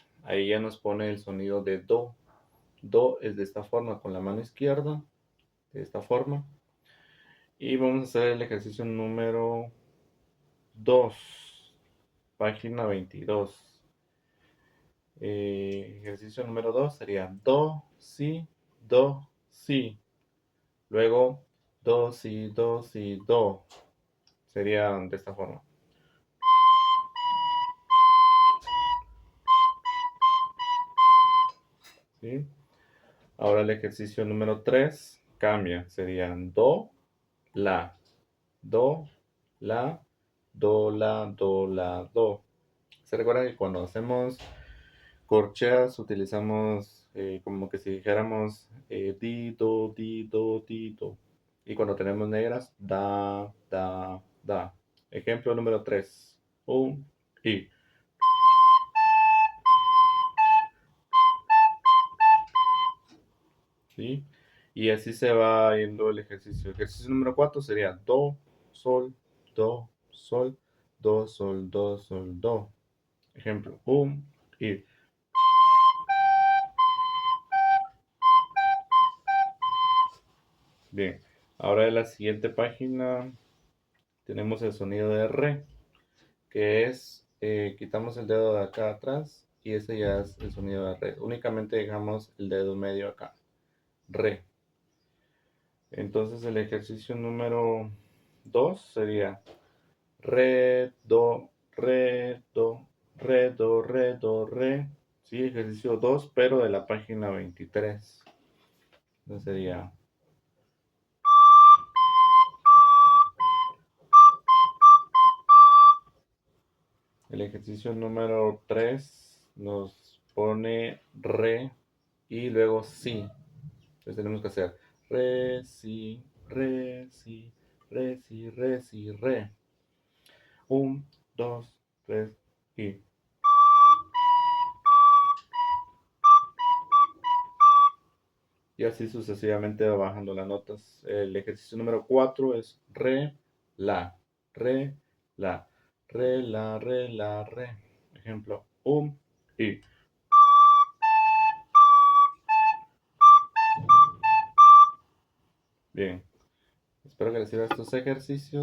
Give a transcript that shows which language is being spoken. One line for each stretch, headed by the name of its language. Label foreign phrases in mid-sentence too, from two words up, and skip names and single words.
Spanish: Ahí ya nos pone el sonido de do. Do es de esta forma, con la mano izquierda, de esta forma. Y vamos a hacer el ejercicio número 2, página 22. Ejercicio número 2 sería do, si, do, si. Luego do, si, do, si, do. Sería de esta forma. ¿Sí? Ahora el ejercicio número 3 cambia. Serían do, la, do, la, do, la, do, la, do. Se recuerda que cuando hacemos corcheas utilizamos como que si dijéramos di, do, di, do, di, do. Y cuando tenemos negras, da, da, da. Ejemplo número 3. Un, y. ¿Sí? Y así se va yendo el ejercicio. El ejercicio número 4 sería do, sol, do, sol, do, sol, do, sol, do. Ejemplo, y. Bien, ahora en la siguiente página tenemos el sonido de re, que es, quitamos el dedo de acá atrás y ese ya es el sonido de re. Únicamente dejamos el dedo medio acá, re. Entonces el ejercicio número 2 sería re, do, re, do, re, do, re, do, re. Sí, ejercicio 2 pero de la página 23. Entonces sería. El ejercicio número 3 nos pone re y luego si. Entonces tenemos que hacer re, si, re, si, re, si, re, si, re. Un, dos, tres y. Y así sucesivamente va bajando las notas. El ejercicio número 4 es re, la, re, la, re, la, re, la, re. Ejemplo, y. Bien, espero que les sirvan estos ejercicios.